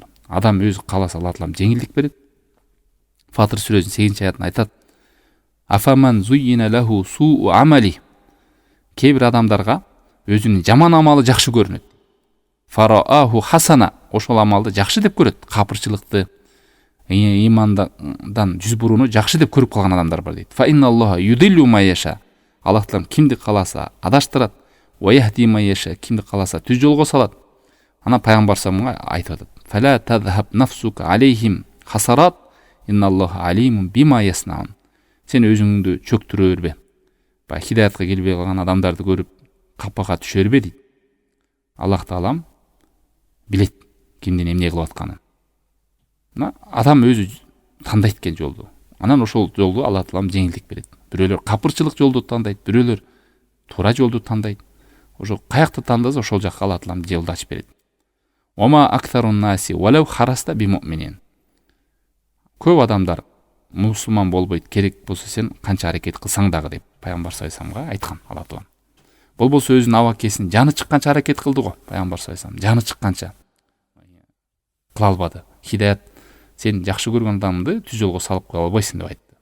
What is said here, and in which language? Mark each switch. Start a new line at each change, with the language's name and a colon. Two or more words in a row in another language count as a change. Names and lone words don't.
Kyrgyz: Адам өзү кааласа Аллах Таалам жеңилдик берет. Фатыр сүрөсүнүн 8-аятында айтат:
Arabic: "أفمن زين له سوء عمله."
Kyrgyz: Кээ бир адамдарга өзүнүн жаман амалы жакшы көрүнөт.
Arabic: فرآه حسنا,
Kyrgyz: ошол амалды жакшы деп көрөт. Капырчылыкты, имандан жүз бурууну жакшы деп көрүп калган адамдар бар дейт.
Arabic: فإن الله يضل من يشاء.
Kyrgyz: Аллах Таалам кимди кааласа адаштырат.
Arabic: ويهدي من يشاء,
Kyrgyz: кимди кааласа түз жолго салат. Ана пайгамбар саллаллаху айтып атат:
Arabic: "فلا تذهب نفسك عليهم حسرات إن الله عليم بما يصنعون."
Kyrgyz: Сен өзүңдү чөктүрө бербе. Баягы хидаятка келбей калган адамдарды көрүп капага түшө бербе дейт. Аллах Таалам билет кимдин эмне кылып атканын. Адам өзү тандайт экен жолду. Анан ошол жолду Аллах Таалам жеңилдик берет. Бирөөлөр капырчылык жолду тандайт, бирөөлөр туура жолду тандайт. Ошо каякты тандаса ошол жакка Аллах Таалам жолду ачып берет.
Arabic: وما أكثر الناس ولو حرصت بمؤمنين.
Kyrgyz: Көп адамдар мусулман болбойт, керек болсо сен канча аракет кылсаң дагы деп пайгамбар
Arabic: صلى الله عليه وسلم
Kyrgyz: айткан Аллах Таалам. Болбосо өзүнүн абакесин жаны чыкканча аракет кылды го пайгамбар
Arabic: صلى الله عليه وسلم.
Kyrgyz: Жаны чыкканча кыла албады. Хидаят сен жакшы көргөн адамды түз жолго салып кое албайсың деп айтты.